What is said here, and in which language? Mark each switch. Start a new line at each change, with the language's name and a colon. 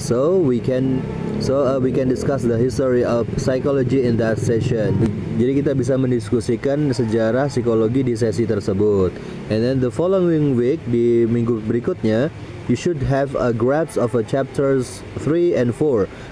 English: So we can discuss the history of psychology in that session.
Indonesian: Jadi kita bisa mendiskusikan sejarah psikologi di sesi tersebut.
English: And then the following week,
Indonesian: di minggu berikutnya,
English: you should have a grasp of chapters 3 and 4.